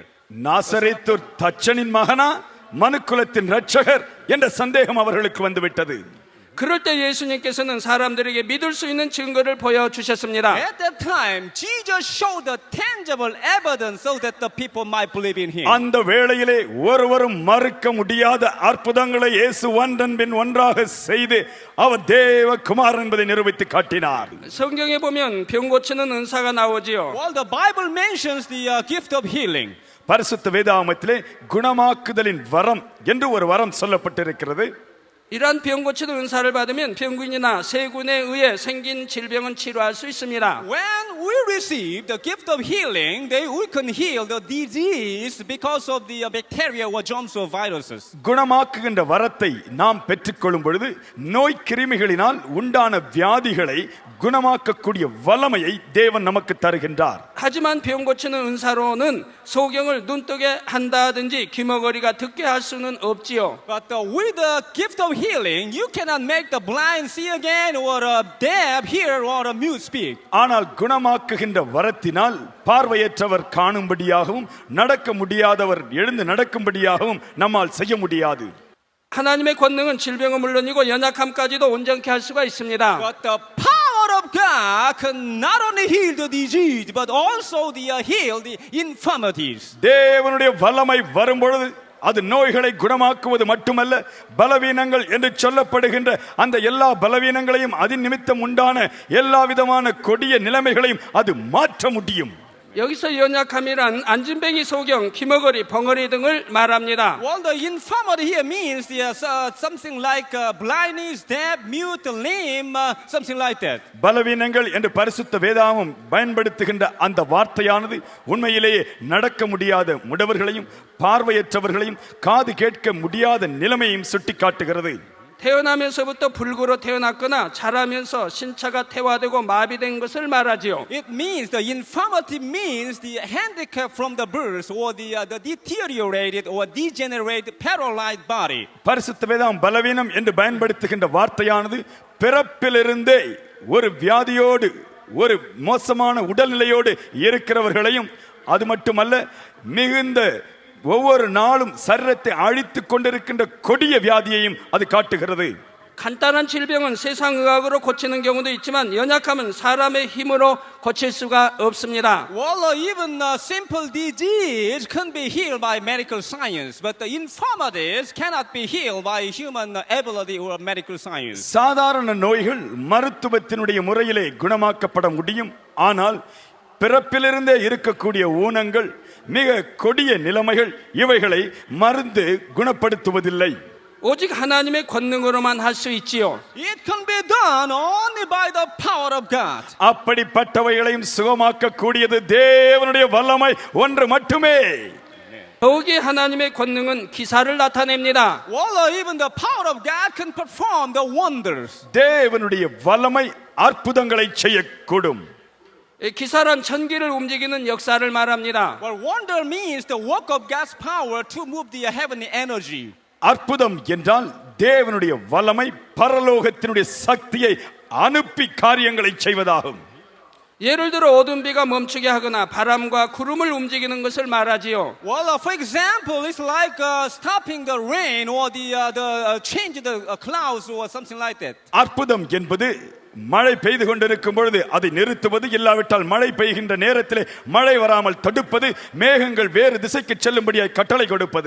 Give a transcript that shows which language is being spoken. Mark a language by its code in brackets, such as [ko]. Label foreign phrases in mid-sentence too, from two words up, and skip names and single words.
[ta] நாசரேத்து தச்சனின் மகனா, மனுக்குலத்தின் இரட்சகர் என்ற சந்தேகம் அவர்களுக்கு வந்துவிட்டது. [ko] 그럴 때 예수님께서는 사람들에게 믿을 수 있는 증거를 보여주셨습니다. [en] At that time, Jesus showed the tangible evidence so that the people might believe in Him. [ta] அந்த வேளையிலே ஒருவரும் மறுக்க முடியாத அற்புதங்களை இயேசு ஒன்றன் பின் ஒன்றாக செய்து அவர் தேவ குமாரன் என்பதை நிரூபித்து காட்டினார். [ko] 성경에 보면 병 고치는 은사가 나오지요. [en] Well, the Bible mentions the gift of healing. [ta] பரிசுத்த வேதாகமத்திலே குணமாக்குதலின் வரம் என்று ஒரு வரம் சொல்லப்பட்டிருக்கிறது. [ko] 이러한 병 고치는 은사를 받으면 병균이나 세균에 의해 생긴 질병은 치료할 수 있습니다. [en] When we receive the gift of healing, we can heal the disease because of the bacteria or germs or viruses. [ta] குணமாக்குகின்ற வரத்தை நாம் பெற்றுக்கொள்ளும் பொழுது நோய் கிருமிகளினால் உண்டான வியாதிகளை குணமாக்கக்கூடிய வல்லமையை தேவன் நமக்கு தருகின்றார். [ko] 하지만 병 고치는 은사로는 소경을 눈뜨게 한다든지 귀머거리가 듣게 할 수는 없지요. [en] But with the gift of healing, you cannot make the blind see again or deaf hear or mute speak. [ta] ஆனால் குணமாக்குகின்ற வரத்தினால் பார்வையற்றவர் காணும்படியாகவும் நடக்க முடியாதவர் எழுந்து நடக்கும்படியாகவும் நம்மால் செய்ய முடியாது. [ko] 하나님의 권능은 질병은 물론이고 연약함까지도 온전케 할 수가 있습니다. [en] But the power of God can not only heal the disease, but also heal the infirmities. [ta] தேவனுடைய வல்லமை வரும்பொழுது அது நோய்களை குணமாக்குவது மட்டுமல்ல, பலவீனங்கள் என்று சொல்லப்படுகின்ற அந்த எல்லா பலவீனங்களையும் அதன் நிமித்தம் உண்டான எல்லா விதமான கொடிய நிலைமைகளையும் அது மாற்ற முடியும். [ko] 여기서 연약함이란 안진뱅이, 소경, 귀머거리, 벙어리 등을 말합니다. [en] Well, the infirmity here means something like blindness, deaf, mute, lame, something like that. [ta] பலவீனங்கள் என்று பரிசுத்த வேதாகமம் பயன்படுத்துகின்ற அந்த வார்த்தையானது உண்மையிலேயே நடக்க முடியாத முடவர்களையும் பார்வையற்றவர்களையும் காது கேட்க முடியாத நிலைமையையும் சுட்டிக்காட்டுகிறது. [ko] 태어나면서부터 불구로 태어났거나 자라면서 신체가 퇴화되고 마비된 것을 말하지요. [en] It means the infirmity means the handicap from the birth or the deteriorated or degenerated paralyzed body. [ta] பரிசுத்த வேதம் பலவீனம் என்று பயன்படுத்துகின்ற வார்த்தையானது பிறப்பிலிருந்தே ஒரு வியாதியோடு ஒரு மோசமான உடல்நிலையோடு இருக்கிறவர்களையும் அது மட்டுமல்ல மிகுந்த ஒவ்வொரு நாளும் சரீரத்தை அழித்துக் கொண்டிருக்கின்ற கொடிய வியாதியையும் அது காட்டுகிறது. [ko] 간단한 질병은 세상 의학으로 고치는 경우도 있지만 연약함은 사람의 힘으로 고칠 수가 없습니다. [en] Well, even simple disease can be healed by medical science, but the infirmities cannot be healed by human ability or medical science. [ta] சாதாரண நோய்கள் மருத்துவத்தினுடைய முறையிலே குணமாக்கப்பட முடியும். ஆனால் பிறப்பிலிருந்தே இருக்கக்கூடிய ஊனங்கள் மிக கொடிய நிலைமைகள் இவைகளை மருந்து குணப்படுத்துவதில்லை. [ko] 오직 하나님의 권능으로만 할 수 있지요. [en] It can be done only by the power of God. [ta] அப்படிப்பட்டவைகளையும் சுகமாக்க கூடியது தேவனுடைய வல்லமை ஒன்று மட்டுமே. [ko] 더욱이 하나님의 권능은 기사를 나타냅니다. [en] Well, even the power of God can perform the wonders. [ta] தேவனுடைய வல்லமை அற்புதங்களை செய்யக்கூடும். [ko] 기사란 천기를 움직이는 역사를 말합니다. [en] Well, wonder means the work of God's power to move the heavenly energy. [ta] அற்புதம் என்றால் தேவனுடைய வல்லமை பரலோகத்தினுடைய சக்தியை அனுப்பி காரியங்களை செய்வதாகும். [ko] 예를 들어 어두운 비가 멈추게 하거나 바람과 구름을 움직이는 것을 말하지요. [en] Well, for example, it's like stopping the rain or the change the clouds or something like that. [ta] அற்புதம் என்பது மழை பெய்து கொண்டிருக்கும் பொழுது அதை நிறுத்துவது, இல்லாவிட்டால் மழை பெய்கின்ற நேரத்திலே மழை வராமல் தடுப்பது, மேகங்கள் வேறு திசைக்கு செல்லும்படியாய் கட்டளை கொடுப்பது.